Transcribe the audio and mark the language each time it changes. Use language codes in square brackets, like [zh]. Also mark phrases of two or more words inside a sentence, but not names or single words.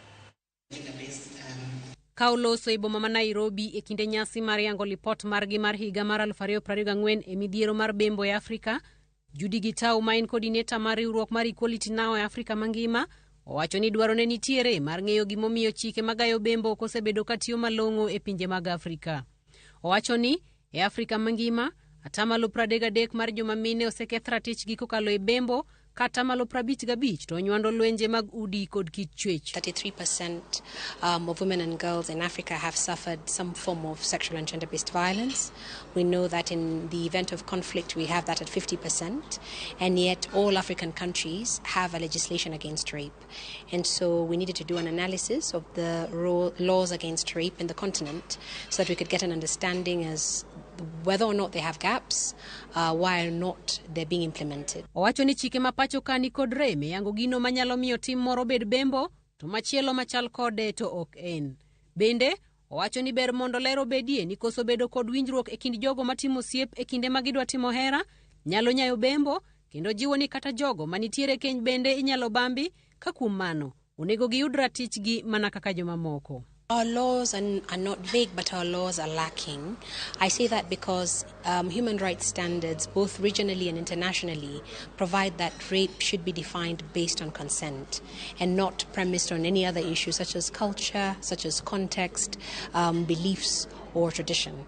[luo] Kauloso e boma ma Nairobi e kinde nyasi mar yango lipot margi mar higa mar 2024 e midhiero mar bembo e Afrika, Judy Gitau ma en coordinator mar Riwruok mar Equality Now e Afrika mangima owacho ni dwaro ne nitiere mar ng'eyo gimomiyo chike magayo bembo kosebedo katiyo malong'o e pinje mag Afrika. Owacho ni e Afrika mangima atamalo 33 mar joma mine oseketh ratichgi kokalo e bembo kata malo 55 to nywando lwenje mag udi kod kit chwech. [en] 33% of women and girls in Africa have suffered some form of sexual and gender-based violence. We know that in the event of conflict we have that at 50%, and yet all African countries have a legislation against rape. And so we needed to do an analysis of the laws against rape in the continent so that we could get an understanding as whether or not they have gaps, why or not they're being implemented. [luo] Owacho ni chike mapacho kani kod reme yango gino manyalo miyo tim moro bed bembo to machielo machal kode to ok en. Bende owacho ni ber mondo lero bedie ni koso bedo kod winjruok e kind jogo matimo siep e kinde magidwa timo hera nyalo nyayo bembo, kendo jiwo ni kata jogo manitiere keny bende inyalo bambi ka kuom mano onego giyud ratichgi mana kaka joma moko. [en] Our laws are not vague, but our laws are lacking. I say that because human rights standards, both regionally and internationally, provide that rape should be defined based on consent and not premised on any other issues such as culture, such as context, beliefs, or tradition.